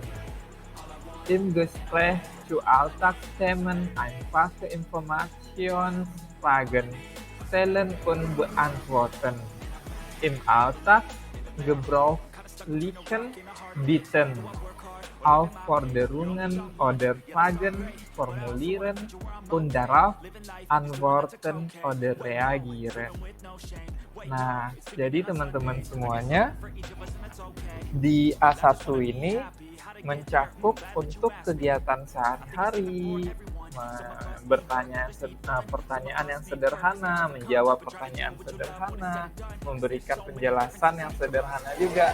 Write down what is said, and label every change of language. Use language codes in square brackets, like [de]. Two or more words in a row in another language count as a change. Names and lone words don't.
[de] Im Gespräch zu Alltagsthemen einfache Informationsfragen stellen und beantworten. Im Alltag gebrauchlichen Bitten, Aufforderungen oder Fragen formulieren und darauf antworten oder reagieren. [id] Nah, jadi teman-teman semuanya, di A1 ini mencakup untuk kegiatan sehari-hari, pertanyaan yang sederhana, menjawab pertanyaan sederhana, memberikan penjelasan yang sederhana juga.